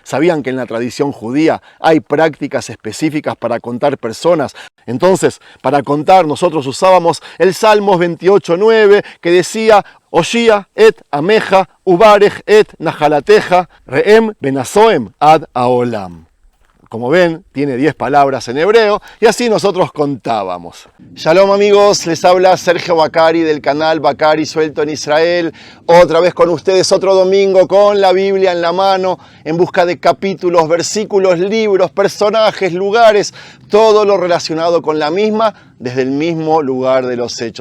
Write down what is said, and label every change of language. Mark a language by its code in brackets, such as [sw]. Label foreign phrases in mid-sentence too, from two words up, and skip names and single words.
[es] ¿Sabían que en la tradición judía hay prácticas específicas para contar personas? Entonces, para contar nosotros usábamos el Salmos 28:9 que decía: [he] הושיעה את עמך וברך את נחלתך ורעם ונשאם עד העולם. [es] Como ven, tiene 10 palabras en hebreo y así nosotros contábamos. Shalom amigos, les habla Sergio Bacari del canal Bacari Suelto en Israel. Otra vez con ustedes, otro domingo con la Biblia en la mano, en busca de capítulos, versículos, libros, personajes, lugares, todo lo relacionado con la misma, desde el mismo lugar de los hechos.